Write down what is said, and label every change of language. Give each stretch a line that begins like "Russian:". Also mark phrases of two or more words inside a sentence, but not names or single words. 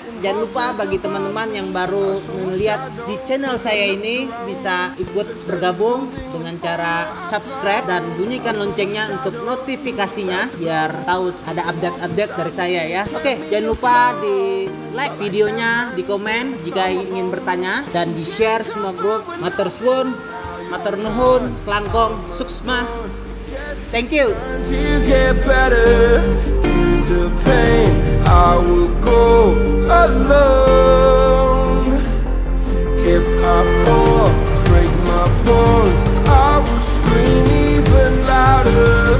Indonesian: Jangan lupa bagi teman-teman yang baru melihat di channel saya ini bisa ikut bergabung dengan cara subscribe dan bunyikan loncengnya untuk notifikasinya biar tahu ada update-update dari saya ya. Oke, jangan lupa di like videonya, di komen jika ingin bertanya dan di share semua grup.
Javanese: Matur suwun,
Sundanese: matur nuhun,
Javanese: klangkong, suksma.
English: Thank you. To get better through the pain, I will go alone. If I fall, break my bones, I will scream even louder.